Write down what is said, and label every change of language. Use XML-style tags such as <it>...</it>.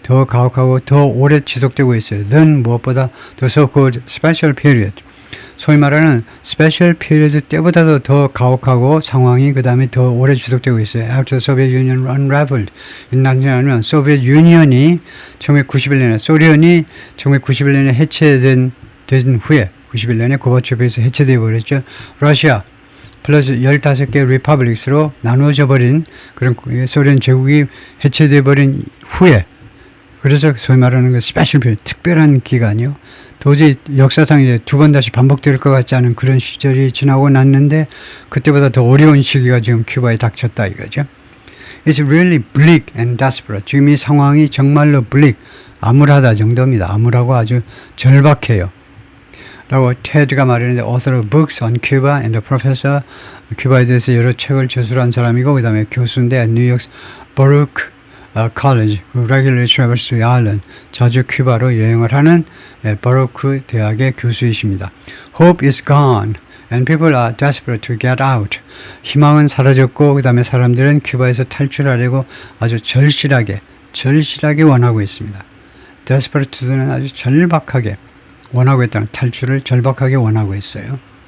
<ko>더 가혹하고 더 오래 지속되고 있어요.</ko> <en>than</en> <ko>무엇보다</ko> <en>the so-called special period.</en> <ko>소위 말하는 special period 때보다도 더 가혹하고 상황이 그 다음에 더 오래 지속되고 있어요.</ko> <en>After the Soviet Union unraveled.</en> <ko>인난지나면 소비에트 유니언이 1991년에, 소련이 1991년에 해체된 후에, 91년에 고바초프에서 해체되어 버렸죠. 러시아 플러스 15개 리퍼블릭스로 나누어져 버린 그런 소련 제국이 해체되어 버린 후에, 그래서 소위 말하는 그 스페셜 피리어드, 특별한 기간이요. 도저히 역사상 이제 두 번 다시 반복될 것 같지 않은 그런 시절이 지나고 났는데 그때보다 더 어려운 시기가 지금 큐바에 닥쳤다 이거죠.</ko> <en>It's really bleak and desperate.</en> <ko>지금 이 상황이 정말로 bleak, 암울하다 정도입니다. 암울하고 아주 절박해요. 라고 테드가 말했는데,</ko> <en>author of books on Cuba and a professor,</en> <ko>큐바에 대해서 여러 책을 저술한 사람이고, 그 다음에 교수인데 뉴욕 버루크 college,</ko> <en>regularly travels to Ireland,</en> <ko>자주 큐바로 여행을 하는 버루크 대학의 교수이십니다.</ko> <en>Hope is gone and people are desperate to get out.</en> <ko>희망은 사라졌고 그 다음에 사람들은 큐바에서 탈출하려고 아주 절실하게 원하고 있습니다. Desperate는 아주 절박하게 원하고 있다는, 탈출을 절박하게 원하고 있어요.</ko>